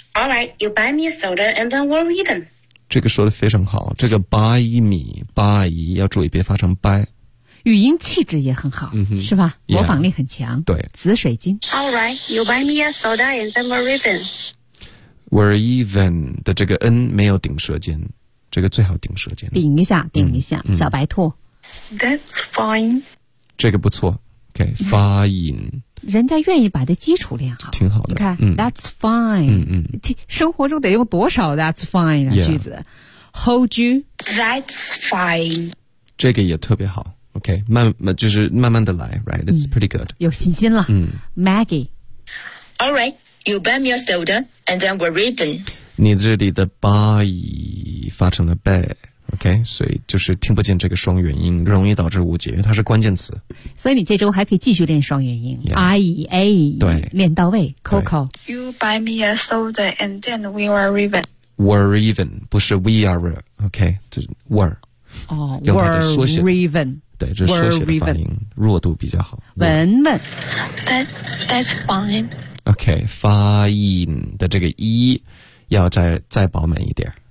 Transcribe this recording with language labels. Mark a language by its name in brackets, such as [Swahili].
[English] Alright, you buy me a soda And then we're even [Chinese] 这个说的非常好这个 buy me Buy 要注意别发成 buy 语音气质也很好、 mm-hmm. 是吧、yeah. 模仿力很强对紫水晶 [English] All right, you buy me a soda and then we're even [Chinese] We're even 的这个 N 没有顶舌尖这个最好顶舌尖顶一下顶一下、嗯、小白兔 [English] That's fine [Chinese] 这个不错 OK, 发音人家愿意把这基础练好挺好的你看、嗯、 [English] That's fine 嗯嗯 [Chinese] 生活中得用多少 That's fine 的句子、 yeah. [English] Hold you That's fine [Chinese] 这个也特别好OK, 就是慢慢的来 , [English] right, it's pretty good.、 [Chinese] 嗯、有信心了、嗯、 ,Maggie. [English] Alright, you buy me a soda, and then we're even. [Chinese] 你这里的 buy 发成了 bay, OK, 所以就是听不见这个双元音容易导致误解因为它是关键词。所以你这周还可以继续练双元音 ,IEA, 对练到位 ,Coco. [English] You buy me a soda, and then we are even. We're even, 不是 we are, OK, 就 were. 哦 ,we're even. [Chinese] 对，这缩写的发音弱度比较好。文文 [English] ，That's fine. [Chinese] OK， 发音的这个一要再饱满一点。